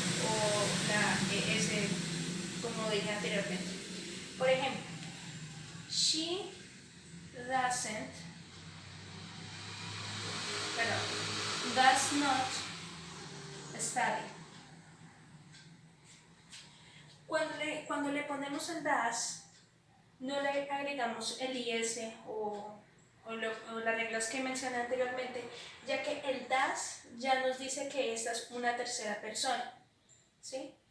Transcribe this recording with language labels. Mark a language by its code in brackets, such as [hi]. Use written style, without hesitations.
[es] o la ES, como dije anteriormente. Por ejemplo, [en] she doesn't, does not study. [es] Cuando le ponemos el does, no le agregamos el is o las reglas que mencioné anteriormente, ya que el does ya nos dice que esta es una tercera persona, ¿sí?